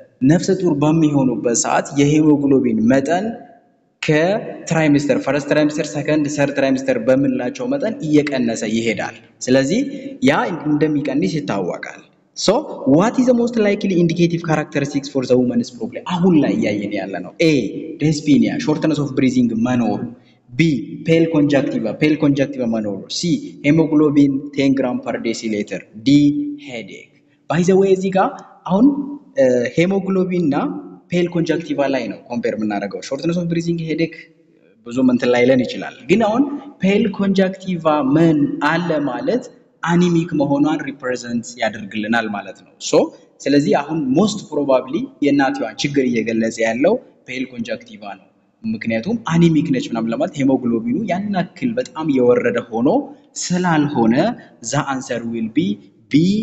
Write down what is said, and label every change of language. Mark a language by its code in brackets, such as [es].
[am] ነፍሰ ጡር በሚሆኑበት ሰዓት የሄሞግሎቢን መጠን ከትራይሚስተር ፈርስት ትራይሚስተር ሰከንድ ሰርድ ትራይሚስተር በመላቸው መጠን እየቀነሰ ይሄዳል። ስለዚህ ያ እንደሚቀንስ ይታወቃል። [en] So what is the most likely indicative characteristics for the woman's problem? [am] አሁን ላይ ያየን ያለ ነው። [en] A. dyspnea shortness of breathing [am] መኖሩ። [en] B. Pale conjunctiva [am] መኖሩ [en] C. hemoglobin 10 gram per deciliter D. headache by the way [am] እዚህ ጋር አሁን ሄሞግሎቢን እና ፔል ኮንጃክቲቫ ላይ ነው ኮምፔር የምናደርገው ሾርትነስ ኦፍ ብሪዚንግ ሄዴክ ብዙ እንትን ላይለን ይችላል ግን አሁን ፔል ኮንጃክቲቫ ምን አለ ማለት አኒሚክ መሆኗን ሪፕሬዘንት ያደርግልናል ማለት ነው ሶ ስለዚህ አሁን ሞስት ፕሮባብሊ የእናትዋን ችግር እየገለጸ ያለው ፔል ኮንጃክቲቫ ነው ምክንያቱም አኒሚክ ነች ምናምን ለማለት ሄሞግሎቢኑ ያን ያክል በጣም የወረደ ሆኖ ስላልሆነ [en] the answer will be B